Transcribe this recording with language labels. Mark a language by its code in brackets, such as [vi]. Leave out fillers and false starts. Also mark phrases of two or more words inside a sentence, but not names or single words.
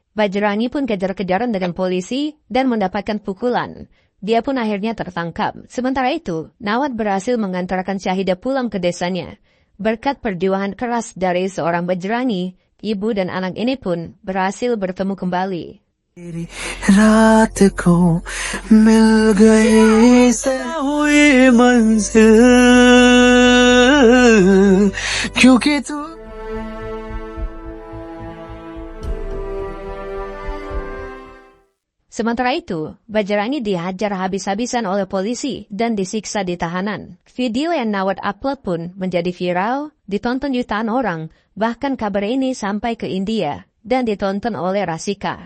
[id] Bajrangi pun kejar-kejaran dengan polisi, dan mendapatkan pukulan. Dia pun akhirnya tertangkap. Sementara itu, Nawat berhasil mengantarkan Syahidah pulang ke desanya. Berkat perjuangan keras dari seorang Bajrangi, ibu dan anak ini pun berhasil bertemu kembali. [hi] रात को मिल गई हुई मंजिल क्योंकि तू [id] Sementara itu, Bajrangi dihajar habis-habisan oleh polisi dan disiksa di tahanan. Video yang Nawat upload pun menjadi viral, ditonton jutaan orang, bahkan kabar ini sampai ke India, dan ditonton oleh Rasika.